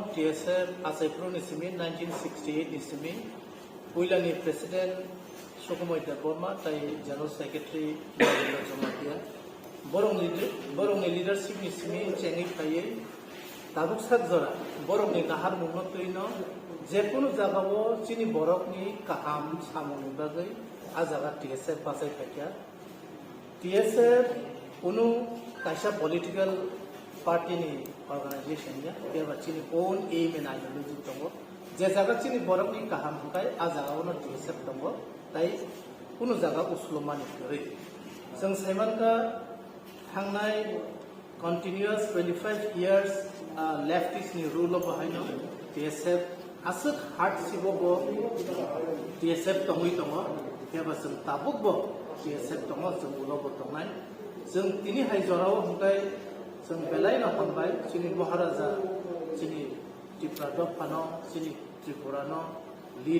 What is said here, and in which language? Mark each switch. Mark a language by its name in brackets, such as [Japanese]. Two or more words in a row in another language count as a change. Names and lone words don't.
[Kok Borok] TSF Asaipro ni simi 1968 ni simi puilani president Sukumoy Deborma tai general secretary Nabendra Jamatia borong ni leadership ni simi chengi paye tabuk sakjora borok ni nahar mungno tuino jekunu jagao chini borok ni kaham samoni bagai a jaga TSF pasai pakya TSF unu kaisa [English] political party [Kok Borok] ni organization ya dia chini [English] own aim and ideology [Kok Borok] tongo je jaga chini borok ni kaham hukai a jaga ono TSF tongo tai unu jaga uslomani kore jeng saiman ka thangnai [English] continuous 25 years leftist [Kok Borok] ni [English] rule of [Kok Borok] haino TSF asuk hard sibo bo TSF tongui tongo keba sung tabuk bo TSF tongo sung ulo bo tongai sung tini hai jorao hukai sung belai na hambai sini Maharaja sini Tripura do pano sini Tripura no lead